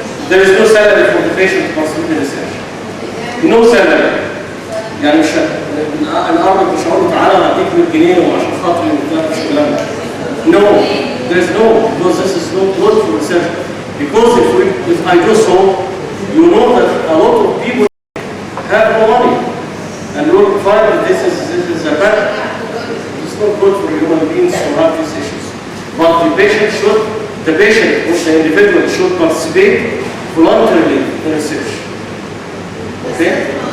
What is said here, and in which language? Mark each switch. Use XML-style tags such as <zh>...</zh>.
<en>There is no salary for the patient to consume the research. No salary.</en> <ar>يعني مش الأرض مش هقول تعالى هديك 100 جنيه وعشان خاطري مش الكلام ده.</ar> <en>No, there is no, because this is not good for research. Because if I do so, you know that a lot of people have no money, and you will find that this is a bad. It's not good for human beings to have these issues. But the patient or the individual should participate voluntarily in research. Okay?</en>